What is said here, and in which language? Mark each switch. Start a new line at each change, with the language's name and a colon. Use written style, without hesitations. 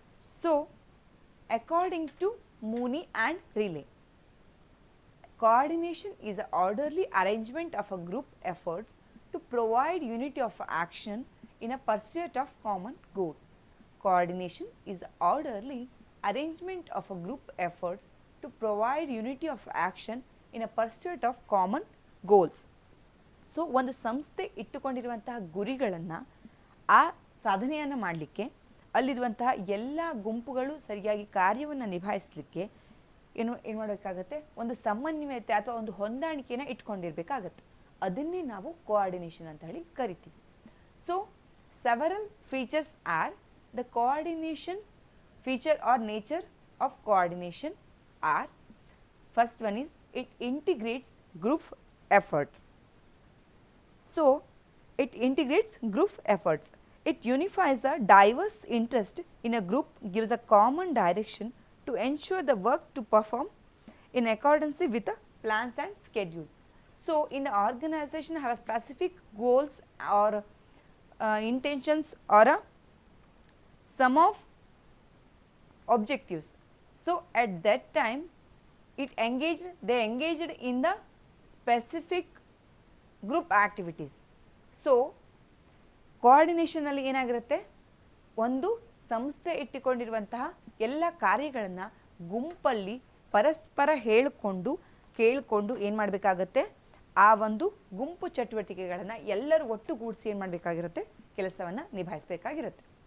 English: So, according to Mooney and Riley, coordination is an orderly arrangement of a group efforts to provide unity of action in a pursuit of common goal. Coordination is the orderly arrangement of a group efforts to provide unity of action in a pursuit of common goals.
Kannada: So ಒಂದು ಸಂಸ್ಥೆ ಇಟ್ಟುಕೊಂಡಿರುವಂತಹ ಗುರಿಗಳನ್ನು ಆ ಸಾಧನೆಯನ್ನು ಮಾಡಲಿಕ್ಕೆ ಅಲ್ಲಿರುವಂತಹ ಎಲ್ಲ ಗುಂಪುಗಳು ಸರಿಯಾಗಿ ಕಾರ್ಯವನ್ನು ನಿಭಾಯಿಸಲಿಕ್ಕೆ ಏನು ಮಾಡಬೇಕಾಗತ್ತೆ, ಒಂದು ಸಮನ್ವಯತೆ ಅಥವಾ ಒಂದು ಹೊಂದಾಣಿಕೆಯನ್ನು ಇಟ್ಕೊಂಡಿರಬೇಕಾಗತ್ತೆ. ಅದನ್ನೇ ನಾವು ಕೋಆರ್ಡಿನೇಷನ್ ಅಂತ ಹೇಳಿ ಕರಿತೀವಿ.
English: So several features are the coordination feature or nature of coordination are, first one is it integrates group efforts. So it integrates group efforts. It unifies the diverse interest in a group, gives a common direction to ensure the work to perform in accordance with the plans and schedules. So in the organization have a specific goals or intentions or a sum of objectives. So at that time they engaged in the specific group activities.
Kannada: So coordination ಅಲ್ಲಿ ಏನಾಗಿರುತ್ತೆ, ಒಂದು ಸಂಸ್ಥೆ ಇಟ್ಟುಕೊಂಡಿರುವಂತಹ ಎಲ್ಲ ಕಾರ್ಯಗಳನ್ನು ಗುಂಪಲ್ಲಿ ಪರಸ್ಪರ ಕೇಳಿಕೊಂಡು ಏನು ಮಾಡಬೇಕಾಗತ್ತೆ, ಆ ಒಂದು ಗುಂಪು ಚಟುವಟಿಕೆಗಳನ್ನು ಎಲ್ಲರೂ ಒಟ್ಟುಗೂಡಿಸಿ ಏನು ಮಾಡಬೇಕಾಗಿರುತ್ತೆ, ಕೆಲಸವನ್ನು ನಿಭಾಯಿಸಬೇಕಾಗಿರುತ್ತೆ.